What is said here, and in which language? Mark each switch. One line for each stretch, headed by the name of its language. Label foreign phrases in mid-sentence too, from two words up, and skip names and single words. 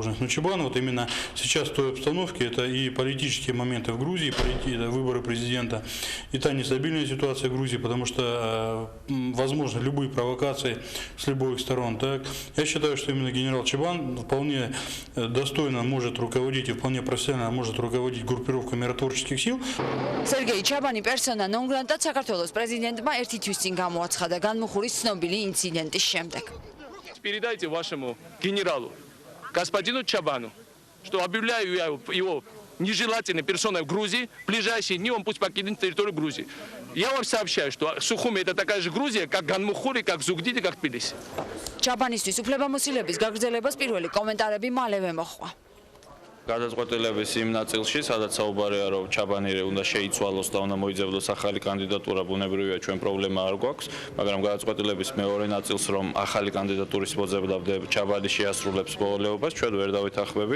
Russian: Но Чабан вот именно сейчас в той обстановке, это и политические моменты в Грузии, это выборы президента, и та нестабильная ситуация в Грузии, потому что возможны любые провокации с любых сторон. Так. Я считаю, что именно генерал Чабан вполне достойно может руководить и вполне профессионально может руководить группировкой миротворческих сил.
Georgian: Сергей Чабани
Russian: персона non grata
Georgian: საქართველოს პრეზიდენტმა ერთი თვის წინ გამოაცხადა განმუხურის ცნობილი ინციდენტის შემდეგ.
Russian: Передайте вашему генералу, господину Чабану, что объявляю его нежелательной персоной в Грузии. В ближайшие дни он пусть покинет территорию Грузии. Я вам сообщаю, что Сухуми это такая же Грузия, как Ганмухури, как Зугдиди, как Тбилиси.
Georgian: Чабанისთვის უფლებამოსილების გაგრძელებას პირველი კომენტარები მალევე მოხდა. გადაწყვეტილების იმ ნაწილში, სადაც საუბარია, რომ ჩაბანი უნდა შეიცვალოს და უნდა მოიძებნოს ახალი კანდიდატურა, ბუნებრივია, ჩვენ პრობლემა არ გვაქვს, მაგრამ გადაწყვეტილების მეორე ნაწილს, რომ ახალი კანდიდატურის მოძებნა ჩაბანი შეასრულებს მოვალეობას, ჩვენ ვერ დავითანხმებით.